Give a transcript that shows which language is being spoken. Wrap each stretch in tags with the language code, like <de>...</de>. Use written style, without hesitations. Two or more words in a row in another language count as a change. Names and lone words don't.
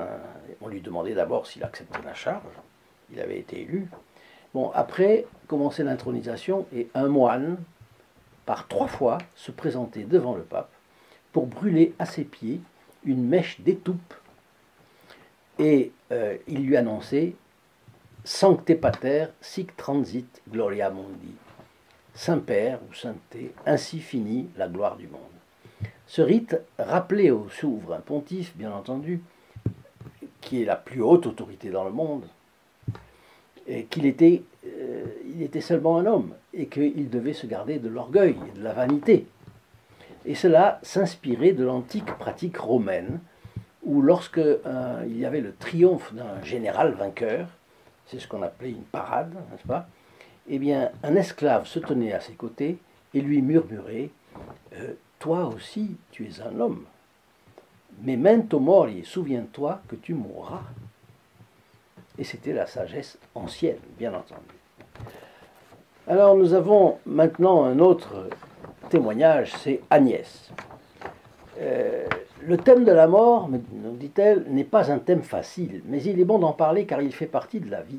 <fr>On lui demandait d'abord s'il acceptait la charge, il avait été élu. Bon, après, commençait l'intronisation, et un moine, par 3 fois, se présentait devant le pape pour brûler à ses pieds une mèche d'étoupe, et il lui annonçait «</fr> <la>Sancte Pater, sic transit gloria mundi ».</la> <fr>Saint-Père ou Sainteté, ainsi finit la gloire du monde. Ce rite rappelait au souverain pontife, bien entendu, qui est la plus haute autorité dans le monde, qu'il était, il était seulement un homme et qu'il devait se garder de l'orgueil et de la vanité. Et cela s'inspirait de l'antique pratique romaine, où lorsque il y avait le triomphe d'un général vainqueur, c'est ce qu'on appelait une parade, n'est-ce pas? Eh bien, un esclave se tenait à ses côtés et lui murmurait « Toi aussi, tu es un homme.</fr> <la>Memento mori,</la> <fr>souviens-toi que tu mourras. » Et c'était la sagesse ancienne, bien entendu. Alors, nous avons maintenant un autre témoignage, c'est Agnès. Le thème de la mort, nous dit-elle, n'est pas un thème facile, mais il est bon d'en parler car il fait partie de la vie.</fr>